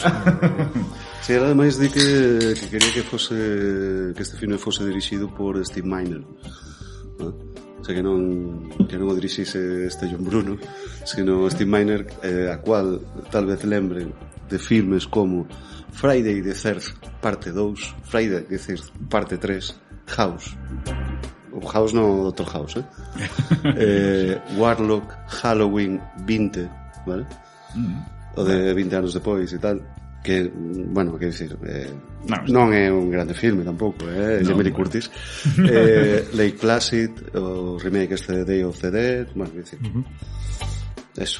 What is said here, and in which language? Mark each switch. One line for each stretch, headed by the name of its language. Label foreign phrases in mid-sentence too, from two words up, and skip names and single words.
Galician: Sí, ela ademais di que quería que este filme fose dirixido por Steve Miner, ¿no?
Spanish: O sea,
Galician: que non o dirixise este John Bruno, sino Steve Miner, a cual tal vez lembren de filmes como Friday the 3rd parte 2, Friday the 3rd parte 3, House, o House no Dr. House, Warlock, Halloween 20, ¿vale? O de 20 anos depois e tal, que, bueno, quero dicir, non é un grande filme tampouco, Jamie Lee Curtis. Lake Placid, o remake este de Day of the Dead, bueno, quero dicir, eso.